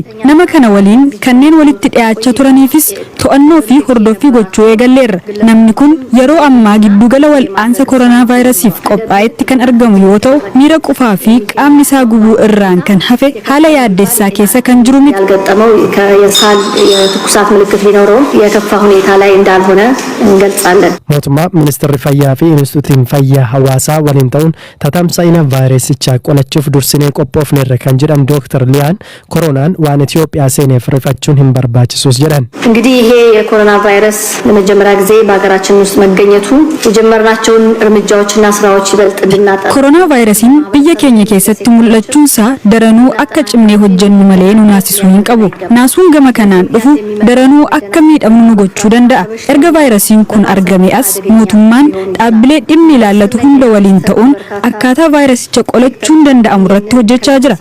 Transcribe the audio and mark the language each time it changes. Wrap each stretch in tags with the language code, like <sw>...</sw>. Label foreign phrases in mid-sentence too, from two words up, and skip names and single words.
<om>Nama kana waliin kanneen walitti dhiyaachaa turaniifis to'annoo fi hordoffii gochuu eegalleerra. Namni kun yeroo ammaa giddugala wal'aansa koronaa vaayirasiif qophaa'etti kan argamu yoo ta'u miira qufaa fi qaamni isaa gubuu irraan kan hafe haala yaaddessaa keessa kan jiru miti.</om> <am>ያልገጠመው የሳል የትኩሳት ምልክት ቢኖረውም የከፋ ሁኔታ ላይ እንዳልሆነ እንገልጻለን።</am> <om>mootummaa ministeerri fayyaa fi Inistitiyuutiin Fayyaa Hawaasaa waliin ta'uun tatamsa'ina vaayirasichaa qolachuuf dursinee qophoofneerra kan jedhan Dr. Liyaan koronaan waan Itoophiyaa seeneef rifachuun hin barbaachisus jedhan.</om> <am>እንግዲህ ይሄ የኮሮና ቫይረስ ለመጀመሪያ ጊዜ በአገራችን ውስጥ መገኘቱ የጀመርናቸውን እርምጃዎችና ስራዎች ይበልጥ እንድናጠናክር</am> <om>koronaa vaayirasiin biyya keenya keessatti mul'achuunsaa daranuu akka cimnee hojjennu malee nu naasisuu hin qabu. Naasuun gama kanaan dhufu daranuu akka miidhamnu nu gochuu danda'a. Erga vaayirasiin kun argame as mootummaan dhaabbilee dhimmi ilaallatu hunda waliin ta'uun akkaataa vaayirasicha qolachuun danda'amu irratti hojjechaa jira.</om>